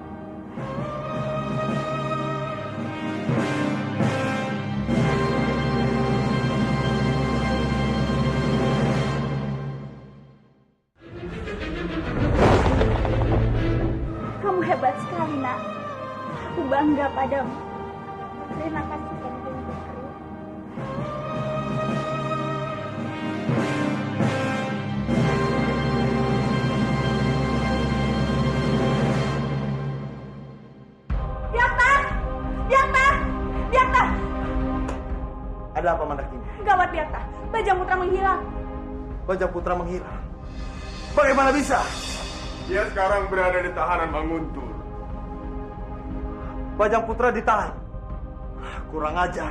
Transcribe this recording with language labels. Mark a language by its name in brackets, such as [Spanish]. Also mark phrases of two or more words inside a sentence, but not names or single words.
[Indonesian] Kamu hebat sekali, Nak. Aku bangga padamu. Terima kasih, Kanjeng Putri. Biakta! Biakta! Biakta! Ada apa, Mandakini? Gawat, Biakta. Bajang Putra menghilang. Bajang Putra menghilang. Bagaimana bisa? Dia sekarang berada di tahanan Manguntur. Bajang Putra ditahan. Kurang ajar.